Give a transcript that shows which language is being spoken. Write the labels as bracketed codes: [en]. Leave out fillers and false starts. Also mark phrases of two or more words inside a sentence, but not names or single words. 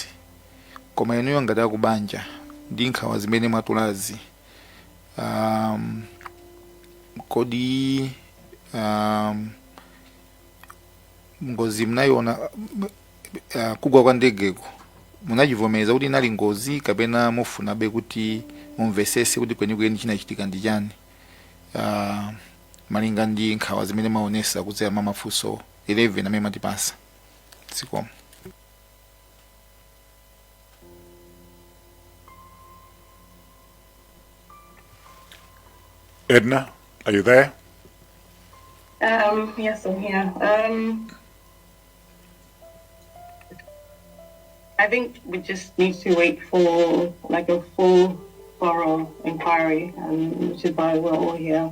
[ny] Koma inuyo ngati akubanja ndi nkhawa zimene mwatulazi kodi ngozi mnayiona kugwa kwa ndegeko munachivomereza kuti inali ngozi kapena mufunabe kuti mumvesese kuti kwenikweni chinachitika ndi chani malinga ndi nkhawa zimene maonesa kudzera mafunso 11 amene mwatipasa. Zikomo. [en] Edna, are you there? Yes, I'm here. I think we just need to wait for like a full, thorough inquiry, which is why we're all here.